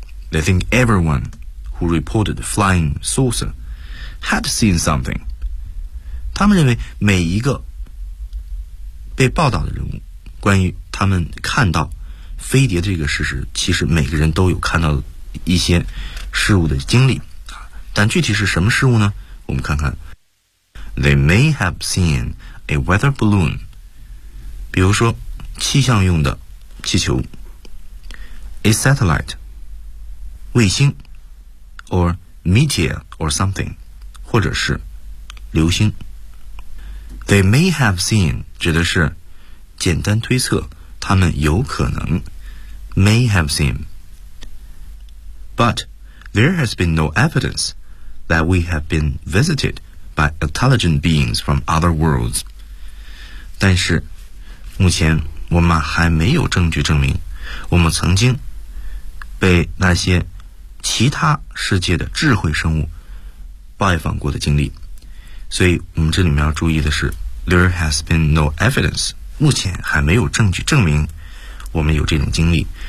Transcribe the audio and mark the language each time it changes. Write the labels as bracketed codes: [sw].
[en] They think everyone who reported flying saucer had seen something. [zh] 他们认为每一个被报道的人物关于他们看到飞碟这个事实，其实每个人都有看到一些事物的经历，但具体是什么事物呢？我们看看。 [en] They may have seen a weather balloon， [zh] 比如说气象用的气球， [en] a satellite [zh] 卫星， [en] or meteor or something， [zh] 或者是流星。 [en] They may have seen [zh] 指的是简单推测，他们有可能 [en] May have seen, but there has been no evidence that we have been visited by intelligent beings from other worlds. [zh] 但是目前我们还没有证据证明我们曾经被那些其他世界的智慧生物拜访过的经历。所以我们这里面要注意的是 [en] there has been no evidence, [zh] 目前还没有证据证明我们有这种经历。